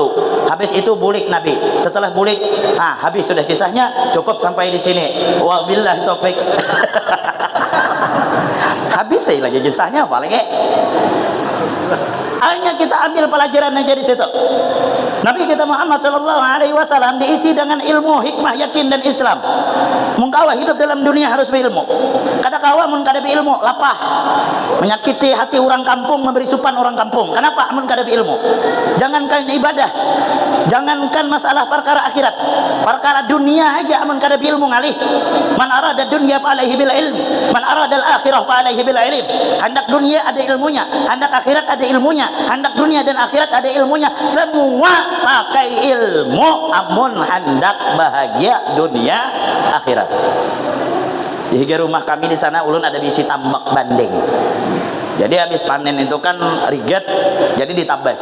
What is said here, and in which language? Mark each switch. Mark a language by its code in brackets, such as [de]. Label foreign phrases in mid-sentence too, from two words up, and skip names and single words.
[bjn] Habis itu bulik Nabi. Setelah bulik, habis sudah kisahnya, cukup sampai di sini. [ar] وبالله التوفيق. [bjn] Habis saya lagi kisahnya apa lagi? Hanya kita ambil pelajaran aja di situ. Nabi kita Muhammad [ar] صلى الله عليه وسلم [bjn] diisi dengan ilmu, hikmah, yakin dan Islam. Mun kawa hidup dalam dunia harus berilmu. Kada kawa mun kada berilmu lapah. Menyakiti hati orang kampung, memberi supan orang kampung. Kenapa? Mun kada berilmu. Jangankan ibadah, jangankan masalah perkara akhirat, perkara dunia aja mun kada berilmu ngalih. [ar] من أراد الدنيا فعليه بالعلم، من أراد الآخرة فعليه بالعلم. [bjn] Hendak dunia ada ilmunya, hendak akhirat ada ilmunya, hendak dunia dan akhirat ada ilmunya. Semua pakai ilmu amun hendak bahagia dunia akhirat. Di rumah kami di sana ulun ada bisi tambak bandeng. Jadi habis panen itu kan riget, jadi ditabas.